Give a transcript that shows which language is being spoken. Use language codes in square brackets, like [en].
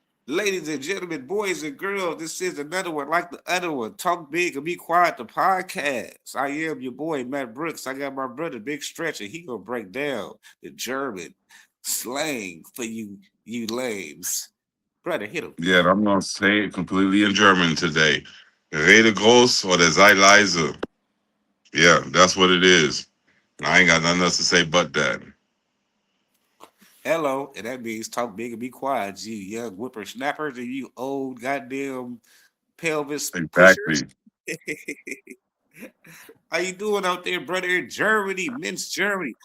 [en] Ladies and gentlemen, boys and girls, this is another one like the other one. Talk big and be quiet. The podcast. I am your boy Matt Brooks. I got my brother Big Stretch, and he gonna break down the German slang for you lames. Brother, hit him. Yeah, I'm gonna say it completely in German today. [de] Rede groß oder sei leise. [en] Yeah, that's what it is. I ain't got nothing else to say but that. Hello, and that means talk big and be quiet. You young whippersnappers and you old goddamn pelvis pushers. Exactly. How you doing out there, brother? In Germany, Minsk, Germany.